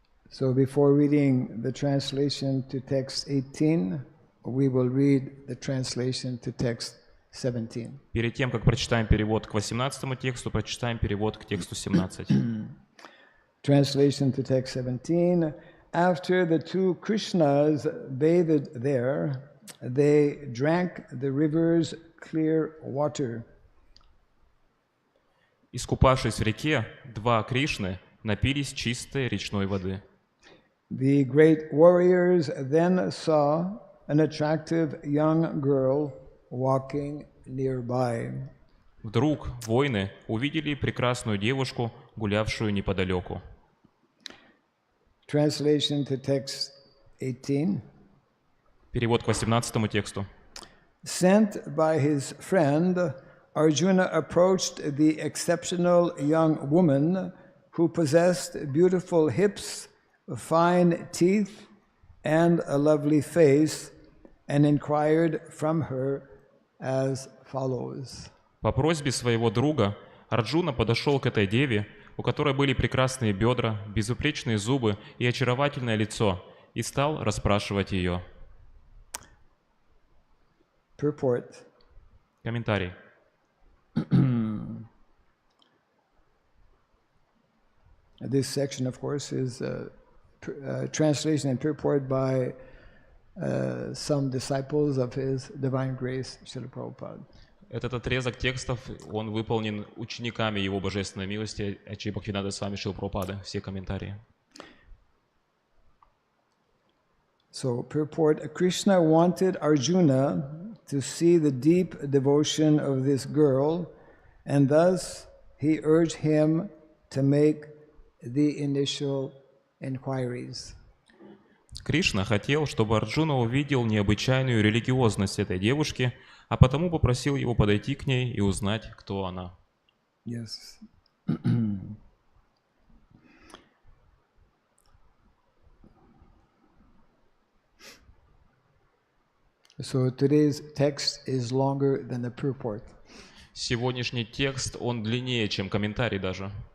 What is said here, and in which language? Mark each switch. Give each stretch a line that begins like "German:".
English: So before reading the translation to text 18, we will read the translation to text 17.
Russian: Перед тем, как прочитаем перевод к 18 тексту, прочитаем перевод к тексту 17.
English: Translation to text 17. After the two Krishnas bathed there, they drank the river's clear water.
Russian: Искупавшись в реке, два Кришны напились чистой речной воды.
English: The great warriors then saw an attractive young girl walking nearby.
Russian: Вдруг воины увидели прекрасную девушку, гулявшую неподалеку.
English: Translation to text 18.
Russian: Перевод к 18 тексту.
English: Sent by his friend, Arjuna approached the exceptional young woman who possessed beautiful hips, fine teeth, and a lovely face, and inquired from her as follows.
Russian: По просьбе своего друга Арджуна подошел к этой деве, у которой были прекрасные бедра, безупречные зубы и очаровательное лицо, и стал расспрашивать ее.
English: Purport.
Russian: Комментарий.
English: This section, of course, is translation and purport by some disciples of His Divine Grace, Srila Prabhupada.
Russian: Этот отрезок текстов, он выполнен учениками Его Божественной милости, Ачи Бхактивинода Свами Шрилы Прабхупады. Все комментарии.
English: So, purport, Krishna wanted Arjuna to see the deep devotion of this girl, and thus he urged him to make the initial inquiries.
Russian: Кришна хотел, чтобы Арджуна увидел необычайную религиозность этой девушки, а потому попросил его подойти к ней и узнать, кто она.
English: Yes. So today's text is longer than the purport.
Russian: Сегодняшний текст, он длиннее, чем комментарий даже.